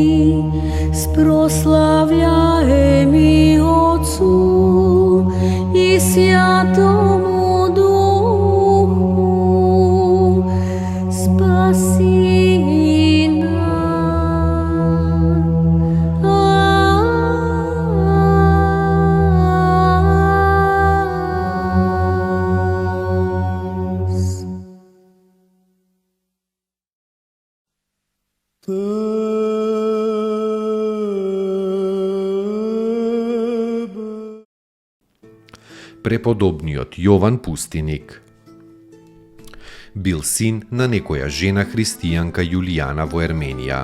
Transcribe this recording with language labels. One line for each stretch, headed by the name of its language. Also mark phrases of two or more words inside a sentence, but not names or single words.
Church Slavic: спрославляем и Отцу и Сятому Духу, спаси нас.
Macedonian: Преподобниот Јован Пустиник бил син на некоја жена христијанка Јулијана во Ерменија.